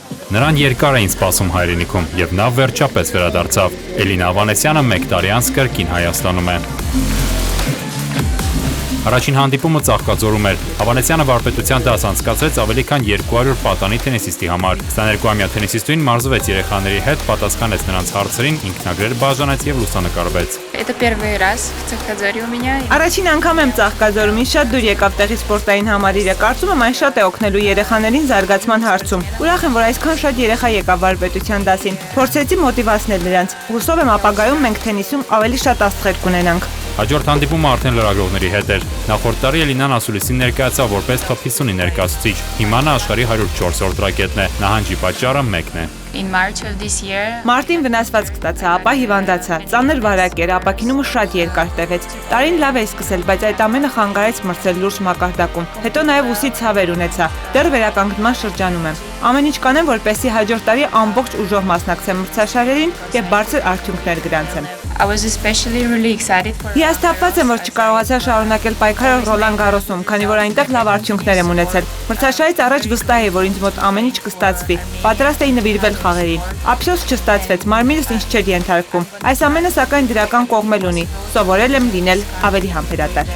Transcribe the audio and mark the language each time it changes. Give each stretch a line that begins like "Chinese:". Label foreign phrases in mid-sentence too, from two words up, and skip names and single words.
Armenian: Նրան երկար էին սպասում հայրենիքում եւ նա վերջապես վերադարձավ։ Էլինա Ավանեսյանը 1 տարի անց կրկին Հայաստանում է։ Առաջին հանդիպումը Ծաղկաձորում էր։ Ավանեսյանը վարպետության դաս անցկացրեց ավելի քան 200 պատանի թենիսիստի համար։ 22-ամյա թենիսիստուին մարզվեց երեխաների հետ, պատասխանեց նրանց հարցերին, ինքնագրեր բաժանեց եւ լուսանկարվեց։
Russian: Это первый раз в Ծաղկաձորի у меня.
Armenian: Առաջին անգամ եմ Ծաղկաձորում, ինձ շատ դուր եկավ տեղի սպորտային համալիրը, կարծում եմ այն շատ է օգնելու երեխաներին զարգացման հարցում։ Ուրախ եմ, որ այսքան շատ երեխա եկավ վարպետության դասին։ Փորձեցի մոտիվացնել նրանց։ Հուսով եմ ապագայում մենք թենիսում ավելի շատ աստղեր կունենանք։ Հաջորդ հանդիպումը արդեն լրագրողների հետ էր։ Նախորդ տարի Էլինան ասուլիսին ներկայացավ որպես Top 50-ի ներկայացուցիչ։ Հիմա նա աշխարհի 104-րդ ռակետն է։ Նահանջի պատճառը մեկն է։
English: In March of this year.
Armenian: Մարտին վնասված կստացա, ապա հիվանդացա։ Ծանր վարակ էր, ապակինումը շատ երկար տևեց։ Տարին լավ է սկսել, բայց այդ ամենը խանգարեց մրցել լուրջ մակարդակում։ Հետո նաև ուսի ցավեր ունեցա։ Դեռ վերականգնման շրջանում եմ։ Ամեն ինչ կանեմ, որպեսզի հաջորդ տարի ամբողջ ուժով մասնակցեմ մրցաշարերին եւ բարձր արդյունքներ գրանցեմ։
English: I was especially really excited for.
Armenian: Հիասթափված եմ, որ չկարողացա շարունակել պայքարը Ռոլան Գարոսում, քանի որ այնտեղ լավ արդյունքներ եմ ունեցել։ Մրցաշարից առաջ վստահ էի, որ ինձ մոտ ամեն ինչ կստացվի։ Պատրաստ էի նվիրվել խաղերին։ Ափսոս չստացվեց, մարմինս ինձ չէր ենթարկվում։ Այս ամենը սակայն դրական կողմ էլ ունի։ Սովորել եմ լինել ավելի համբերատար։